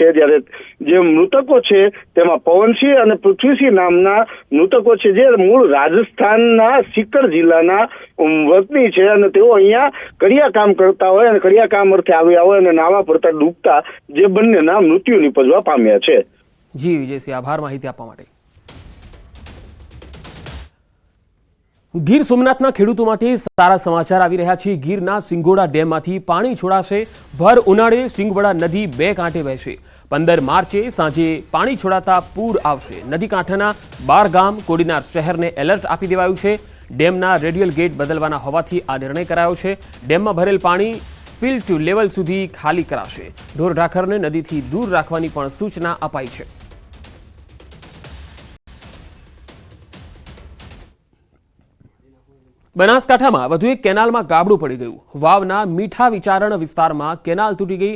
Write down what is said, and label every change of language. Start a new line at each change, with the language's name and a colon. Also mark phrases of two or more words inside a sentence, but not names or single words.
Gujarati: જ્યારે જે મૃતકો છે તેમાં પવનસિંહ અને પૃથ્વીસિંહ નામના મૃતકો છે જે મૂળ રાજસ્થાનના સીકર જિલ્લાના વતની છે અને તેઓ અહીંયા કડિયા કામ કરતા હોય અને કડિયા કામ અર્થે આવ્યા હોય અને નાવા પડતા ડૂબતા જે બંનેના મૃત્યુ નિપજવા પામ્યા છે। જી વિજયસિંહ, આભાર માહિતી આપવા માટે। ગીર સોમનાથના ખેડૂતો માટે સારા સમાચાર આવી રહ્યા છે। ગીરના સિંગોડા ડેમમાંથી પાણી છોડાશે। ભર ઉનાળે સિંગવડા નદી 2 કાંઠે વહેશે। 15 માર્ચે સાંજે પાણી છોડાતા પૂર આવશે। નદી કાંઠાના 12 ગામ કોડીનાર શહેરને એલર્ટ આપી દેવાયું છે। ડેમના રેડિયલ ગેટ બદલવાના હોવાથી આ નિર્ણય કરાયો છે। ડેમમાં ભરેલ પાણી
English: spill to level
Gujarati: સુધી ખાલી કરાશે। ઢોર ઢાખરને નદીથી દૂર રાખવાની પણ સૂચના અપાઈ છે। बनासकांठामां વધુ એક કેનાલમાં ગાબડું પડી ગયું। વાવના મીઠા વિચારણ વિસ્તારમાં કેનાલ તૂટી ગઈ।